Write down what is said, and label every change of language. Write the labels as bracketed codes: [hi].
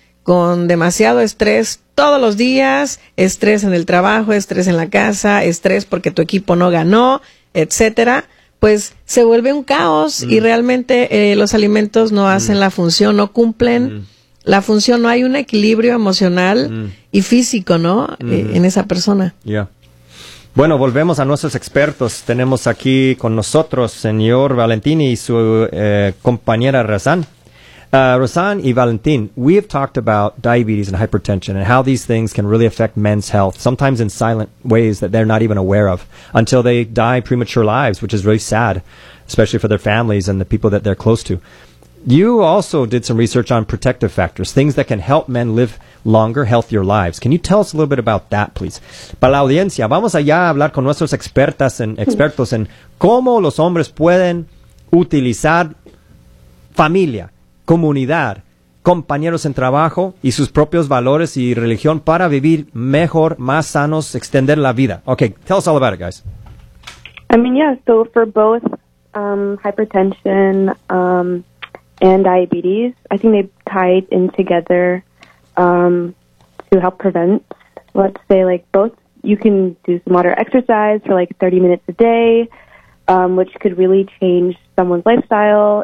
[es] con demasiado estrés todos los días, estrés en el trabajo, estrés en la casa, estrés porque tu equipo no ganó, etcétera, pues se vuelve un caos y realmente los alimentos no hacen la función, no cumplen la función, no hay un equilibrio emocional y físico, ¿no? En esa persona. Ya. Yeah. Bueno, volvemos a nuestros expertos. Tenemos aquí con nosotros señor Valentín y su compañera Razan. [en] Razan y Valentín, we have talked about diabetes and hypertension and how these things can really affect men's health, sometimes in silent ways that they're not even aware of, until they die premature lives, which is really sad, especially for their families and the people that they're close to. You also did some research on protective factors, things that can help men live longer, healthier lives. Can you tell us a little bit about that, please? [es] Para la audiencia, vamos allá a hablar con nuestros expertas y expertos en cómo los hombres pueden utilizar familia, comunidad, compañeros en trabajo y sus propios valores y religión para vivir mejor, más sanos, extender la vida. [en] Okay, tell us all about it, guys. I mean, yeah, so for both hypertension and diabetes, I think they tie in together to help prevent. Let's say, like, both, you can do some moderate exercise for, like, 30 minutes a day, which could really change someone's lifestyle.